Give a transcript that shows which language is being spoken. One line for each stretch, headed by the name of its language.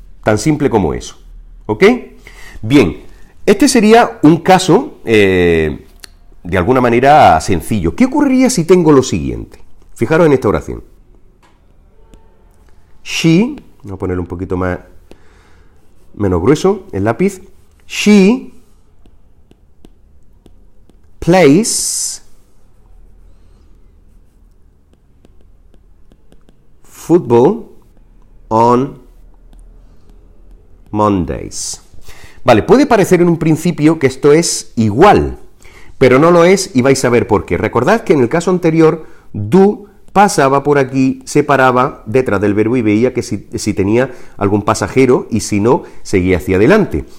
Spanish: Tan simple como eso, ¿ok? Bien, este sería un caso, de alguna manera, sencillo. ¿Qué ocurriría si tengo lo siguiente? Fijaros en esta oración. She, voy a ponerle un poquito menos grueso el lápiz.
English: She plays football on Mondays.
Spanish: Vale, puede parecer en un principio que esto es igual, pero no lo es, y vais a ver por qué. Recordad que en el caso anterior, do pasaba por aquí, se paraba detrás del verbo y veía que si tenía algún pasajero, y si no, seguía hacia adelante.